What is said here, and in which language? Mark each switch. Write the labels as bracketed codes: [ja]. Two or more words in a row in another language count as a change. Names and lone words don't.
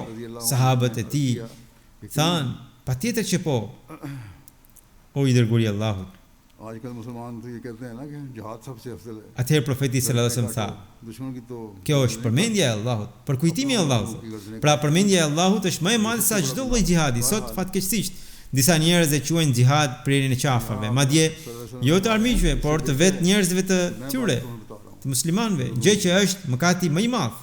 [sq] Sahabët e tij thanë: "Patjetër që po, o i dërguari i Allahut." [ur] آج کل مسلمان تو یہ کہتے ہیں نا کہ جہاد سب سے افضل ہے [sq] Atëherë profeti [ar] صلى الله عليه وسلم [sq] tha, [ur] دشمن کی تو [sq] kjo është përmendja e Allahut, për kujtimi e Allahut. Pra përmendja e Allahut është më e madhe se çdo lloj xhihadi. Sot fatkeqësisht disa njerëz e quajnë xhihad prerjen e qafave, madje jo të armiqve, por të vetë njerëzve të tyre, të muslimanëve, gjë që është mëkati më i madh.